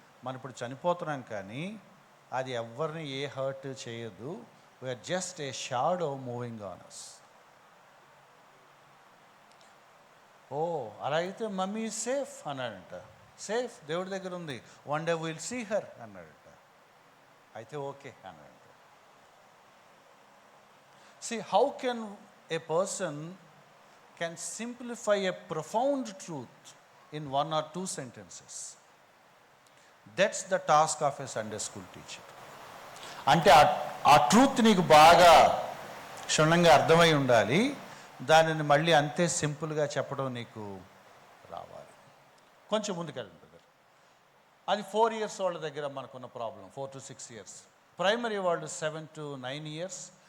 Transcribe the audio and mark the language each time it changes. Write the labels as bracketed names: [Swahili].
[Telugu] మనం ఇప్పుడు చనిపోతున్నాం కానీ అది ఎవరిని ఏ హర్ట్ చేయదు. [English] We are just a shadow moving on us. [Telugu] ఓ అలా అయితే మమ్మీ సేఫ్ అన్నాడంట. సేఫ్, దేవుడి దగ్గర ఉంది, [English] one day will see her [Telugu] అన్నాడంట. అయితే ఓకే అన్నాడంట. [English] See, how can a person can simplify a profound truth in one or two sentences? That's the task of a Sunday school teacher. [Telugu] అంటే ఆ truth నీకు బాగా క్షుణ్ణంగా అర్థమై ఉండాలి, దానిని మళ్ళీ అంతే సింపుల్గా చెప్పడం నీకు రావాలి. కొంచెం ముందుకెళ్ళండి బ్రదర్. అది 4 years వాళ్ళ దగ్గర మనకున్న ప్రాబ్లం, 4 to 6 years. ప్రైమరీ వాళ్ళు 7 to 9 years.